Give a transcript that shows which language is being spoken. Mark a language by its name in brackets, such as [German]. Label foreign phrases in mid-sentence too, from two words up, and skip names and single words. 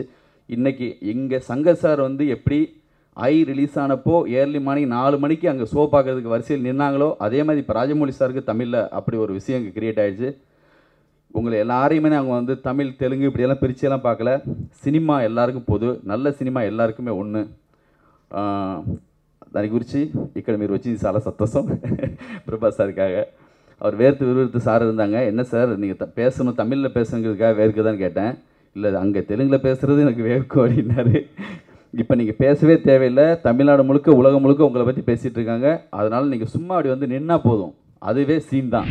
[Tamil] இன்றைக்கி இங்கே சங்கர் சார் வந்து எப்படி ரிலீஸ் ஆனப்போ [English] early morning [Tamil] 4 மணிக்கு அங்கே ஷோ பார்க்குறதுக்கு வரிசையில் நின்னாங்களோ, அதே மாதிரி இப்போ ராஜமௌலி சாருக்கு தமிழில் அப்படி ஒரு விஷயம் இங்கே கிரியேட் ஆகிடுச்சு. உங்களை எல்லாரையுமே அவங்க வந்து தமிழ் தெலுங்கு இப்படியெல்லாம் பிரிச்செல்லாம் பார்க்கல. சினிமா எல்லாருக்கும் பொது, நல்ல சினிமா எல்லாருக்குமே ஒன்று. [Telugu] దాని గురించి ఇక్కడ మీరు వచ్చి చాలా సంతోషం பிரபாஸ் சாருக்காக. [Tamil] அவர் விறுவிறுத்து சார் இருந்தாங்க. என்ன சார் நீங்கள் பேசணும், தமிழில் பேசுங்கிறதுக்காக வேர்க்குதான்னு கேட்டேன். இல்லை அங்கே தெலுங்கில் பேசுகிறது எனக்கு வேர்க்கும் அப்படின்னாரு. இப்போ நீங்கள் பேசவே தேவையில்லை, தமிழ்நாடு முழுக்க உலகம் முழுக்க உங்களை பற்றி பேசிகிட்டு இருக்காங்க. அதனால் நீங்கள் சும்மா அப்படி வந்து நின்னா போதும், அதுவே சீன் தான்.